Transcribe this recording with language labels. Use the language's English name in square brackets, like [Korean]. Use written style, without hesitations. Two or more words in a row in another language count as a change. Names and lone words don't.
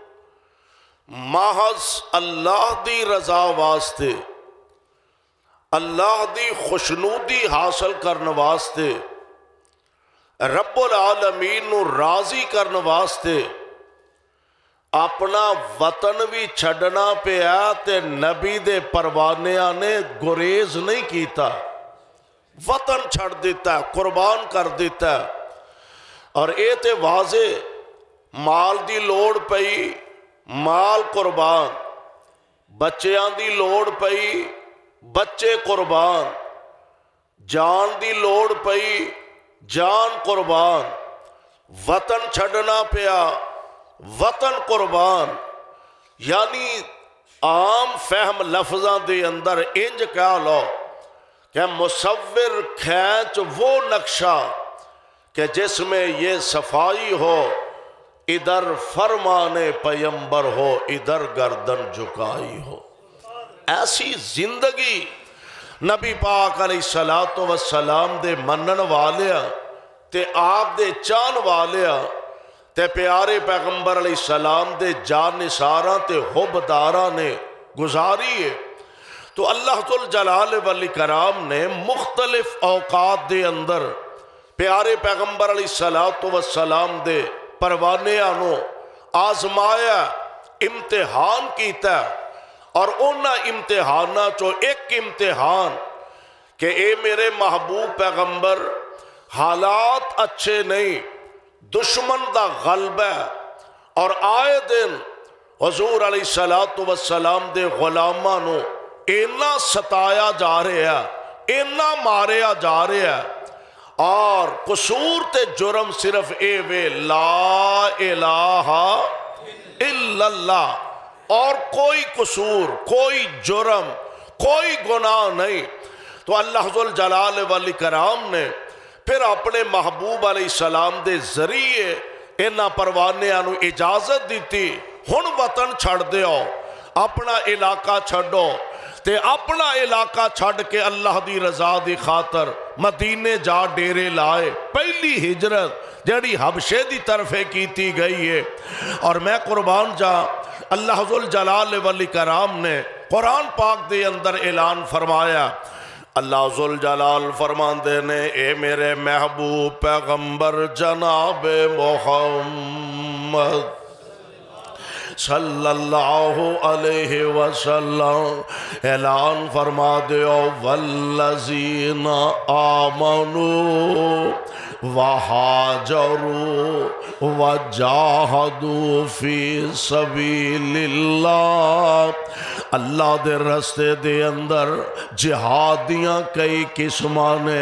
[Punjabi] محض اللہ دی رضا واسطے، اللہ دی خوشنودی حاصل کرنے واسطے، رب العالمین نو راضی کرنے واسطے اپنا وطن بھی چھڈنا پیا تے نبی دے پروانیاں نے گریز نہیں کیتا، وطن چھڑ دیتا ہے، قربان کر دیتا ہے۔ اور اے تے واضح مال دی لوڑ پئی، مال قربان، بچیاں دی لوڑ پئی، بچے قربان، جان دی لوڑ پئی، جان قربان، وطن چھڈنا پیا، وطن قربان۔ یعنی عام فہم لفظاں دے اندر انج کہہ لو کہ [Urdu] مصور کھینچ وہ نقشہ کہ جس میں یہ صفائی ہو، ادھر فرمان پیمبر ہو، ادھر گردن جھکائی ہو۔ [Punjabi] ایسی زندگی نبی پاک [Arabic] علیہ السلام [Punjabi] دے منن والیاں تے آپ دے چان والیاں تے پیارے پیغمبر [Arabic] علیہ السلام [Punjabi] دے جانثاراں تے حبداراں نے گزاری ہے۔ تو اللہ ذوالجلال والاکرام نے مختلف اوقات دے اندر پیارے پیغمبر [Arabic] علیہ السلام [Punjabi] دے پروانیاں نو آزمایا، امتحان کیتا، اور انہاں امتحاناں چو ایک امتحان کہ اے میرے محبوب پیغمبر، حالات اچھے نہیں، دشمن دا غلبہ ہے، اور آئے دن حضور [Arabic] علیہ السلام [Punjabi] دے غلاماں نو اینا ستایا جا رہا ہے، اینا ماریا جا رہا ہے، اور قصور تے جرم صرف اے وے [Arabic] لا الہ الا اللہ، [Punjabi] اور کوئی قصور، کوئی جرم، کوئی گناہ نہیں۔ تو اللہ ذوالجلال والاکرام نے پھر اپنے محبوب [Arabic] علیہ السلام [Punjabi] دے ذریعے انہاں پروانیاں نو اجازت دیتی، ہن وطن چھڑ دیو، اپنا علاقہ چھڑو، تے اپنا علاقہ چھڑ کے اللہ دی رضا دی خاطر مدینے جا ڈیرے لائے۔ پہلی ہجرت جڑی حبشے دی طرفے کیتی گئی ہے، اور میں قربان جا اللہ ذوالجلال والاکرام نے قرآن پاک دے اندر اعلان فرمایا، اللہ ذوالجلال فرماندے نے اے میرے محبوب پیغمبر جناب محمد [Arabic] صلی اللہ علیہ وسلم [Punjabi] اعلان فرما دیو، [Arabic] والذین آمنوا وہاجروا وجاہدوا فی سبیل اللہ [Punjabi] اللہ دے رستے دے اندر جہاد دیاں کئی قسماں نے.